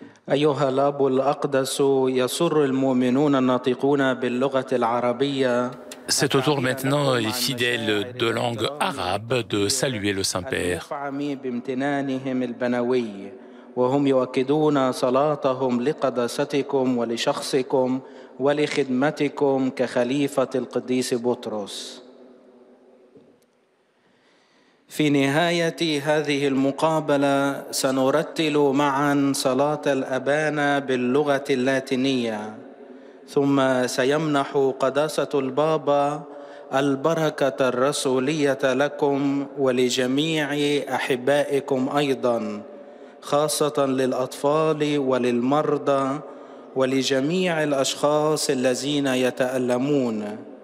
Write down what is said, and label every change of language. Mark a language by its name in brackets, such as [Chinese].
[Arabic] أيها الأب الأقدس يسر المؤمنون الناطقون باللغة العربية. [French] C'est au tour maintenant des fidèles de langue arabe de saluer le Saint-Père. [Arabic] بامتنانهم البنوي وهم يؤكدون صلاتهم لقداستكم ولشخصكم ولخدمتكم كخليفة القديس بطرس. في نهاية هذه المقابلة سنرتل معا صلاة الأبانا باللغة اللاتينية، ثم سيمنح قداسة البابا البركة الرسولية لكم ولجميع أحبائكم أيضا، خاصة للأطفال وللمرضى ولجميع الأشخاص الذين يتألمون.